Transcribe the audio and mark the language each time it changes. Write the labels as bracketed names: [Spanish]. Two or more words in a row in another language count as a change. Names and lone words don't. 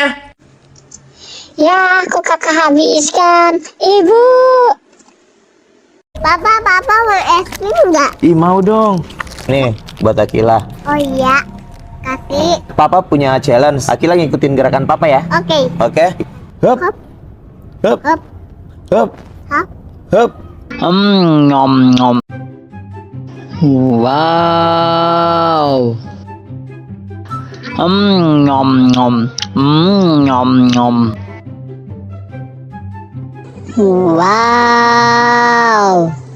[Indonesian] Ya, aku kakak habiskan. Ibu. Papa mau es krim nggak? Ih, mau dong. Nih, buat Akila. Oh iya, kasih. Papa punya challenge. Akila ngikutin gerakan Papa ya. Oke. Oke. Hup. Hop, Hup. hop, Hup. hop. Hup. Nom. Wow. Nom. Nom. Wow.